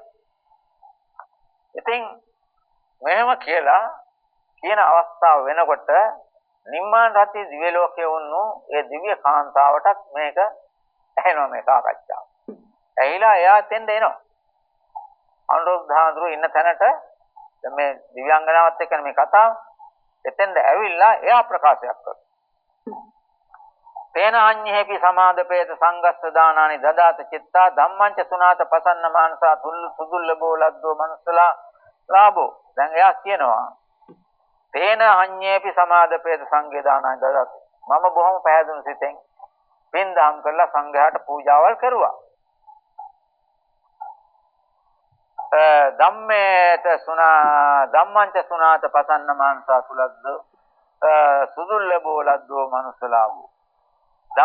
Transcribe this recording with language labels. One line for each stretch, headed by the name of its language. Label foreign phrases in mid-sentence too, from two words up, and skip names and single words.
Sinhala: ඉතින් මෙහෙම කියලා කියන අවස්ථාව වෙනකොට නිම්මාන රති දිව්‍ය ලෝකයේ වුණු ඒ දිව්‍ය කාන්තාවටත් මේක ඇහෙනවා මේ සාකච්ඡාව. ඇහිලා එයා තෙන්ද එනවා. අනුරුද්ධ හාමුදුරුවෝ ඉන්න තැනට මේ දිව්‍යාංගනාවත් එක්ක මේ කතාව එතෙන්ද ඇවිල්ලා එයා ප්‍රකාශයක් කරනවා.
Pali: තේන අඤ්ඤේපි සමාදපේත සංගස්ස දානානි දදාත චිත්තා ධම්මංච සුනාත පසන්න මානසා සුදුල්ලබෝ ලද්දෝ මනසලා ලාභෝ.
Sinhala: දැන් එයා කියනවා
Pali: තේන අඤ්ඤේපි සමාදපේත සංඝේ දානානි දදාත.
Sinhala: මම බොහොම පැහැදුණු සිතෙන් පින් දහම් කරලා සංඝයාට පූජාවල් කරුවා.
Pali: ධම්මංච සුනාත පසන්න මානසා සුලද්ද සුදුල්ලබෝ ලද්දෝ මනුස්සලාභෝ.